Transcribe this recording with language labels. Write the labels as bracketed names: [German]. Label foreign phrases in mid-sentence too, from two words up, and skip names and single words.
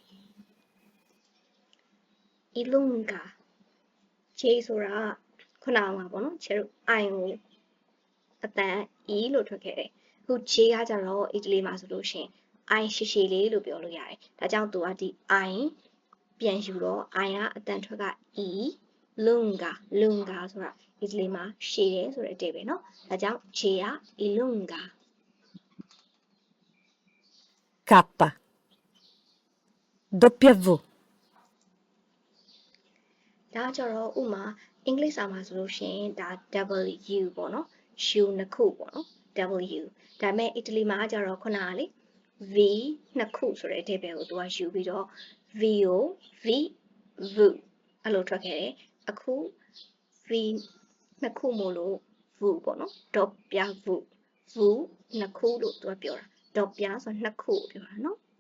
[Burmese] ilunga ခြေဆိုတာခုနကပေါ့နော်ခြေတို့ I ကိုအတန် E လို့ထွက်ခဲ့တယ်အခုခြေကကြတော့အီတလီမှာဆိုလို့ရှိရင် I ရှည်ရှည်လေးလို့ပြောလို့ရတယ်ဒါကြောင့်သူကဒီ I ပြန်ယူတော့ I ကအတန်ထွက်က [Italian] E lunga lunga [Burmese] ဆိုတာအီတလီမှာရှည်တယ်ဆိုတဲ့အဓိပ္ပာယ်နော်ဒါကြောင့်ခြေက ilunga [Italian] K W [Burmese] ဒါကြတော့ဥမာအင်္ဂလိပ်စာမှာဆိုလို့ရှိရင်ဒါ W ပေါ့နော် U နှစ်ခုပေါ့နော် W ဒါပေမဲ့အီတလီမှာကြတော့ခုနကလေ V နှစ်ခုဆိုတဲ့အဓိပ္ပာယ်ကိုသူကယူပြီးတော့ V ကို V အဲ့လိုထွက်ခဲ့တယ်အခု V နှစ်ခုမို့လို့ V ပေါ့နော် dot ပြ V နှစ်ခုလို့သူကပြောတာ dot ပြဆိုနှစ်ခုကိုပြောတာနော်